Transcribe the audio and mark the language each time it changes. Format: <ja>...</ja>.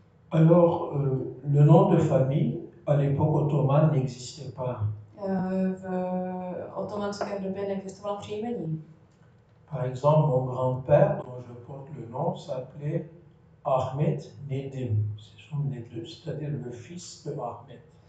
<fr>Alors, le nom de famille, à l'époque ottomane, n'existait pas.</fr> <cs>V otomanské době neexistovala příjmení.</cs> <fr>Par exemple, mon grand-père, dont je porte le nom, s'appelait Ahmed Nedim. C'est son neveu, c'est-à-dire le fils de Ahmed.</fr>